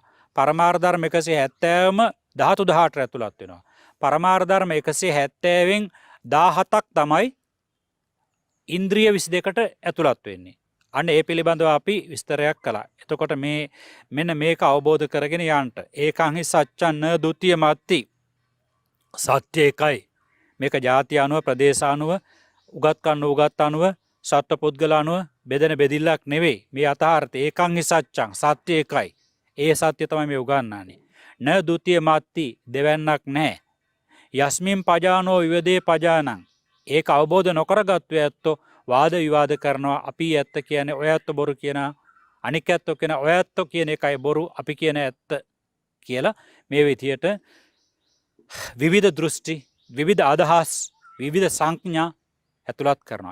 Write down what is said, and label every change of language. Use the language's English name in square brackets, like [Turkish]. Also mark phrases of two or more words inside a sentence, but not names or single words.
[Sinhala] පරමාර්ථ ධර්ම 170ම ධාතු 18ට ඇතුළත් වෙනවා. පරමාර්ථ ධර්ම 170න් 17ක් තමයි ඉන්ද්‍රිය 22ට ඇතුළත් වෙන්නේ. අන්න ඒ පිළිබඳව අපි විස්තරයක් කළා. එතකොට මෙන්න මේක අවබෝධ කරගෙන යන්න. [Pali] ඒකං හි සච්ඡන්න ဒ ුතිය මත්ති. [Sinhala] සත්‍ය එකයි. මේක ಜಾති අනුව ප්‍රදේශ අනුව උගත් අනුව සත්ව පුද්ගල අනුව බෙදෙන බෙදිල්ලක් නෙවෙයි. මේ යථාර්ථය [Pali] ඒකං හි සච්ඡං [Sinhala] සත්‍ය එකයි. ඒ සත්‍ය තමයි මේ උගන්වන්නේ. [Pali] න ဒ ුතිය මත්ති [Sinhala] දෙවන්නක් නැහැ. [Pali] යස්මින් පජානෝ විවදේ පජානං. [Sinhala] ඒක අවබෝධ නොකරගත්තු ඇත්තෝ වාද විවාද කරනවා. අපි ඇත්ත කියන්නේ ඔය ඇත්ත බොරු කියන අනික් ඇත්තෝ කියන ඔය ඇත්තෝ කියන එකයි බොරු අපි කියන ඇත්ත කියලා මේ විදියට විවිධ දෘෂ්ටි විවිධ අදහස් විවිධ සංඥා ඇතුළත් කරනවා.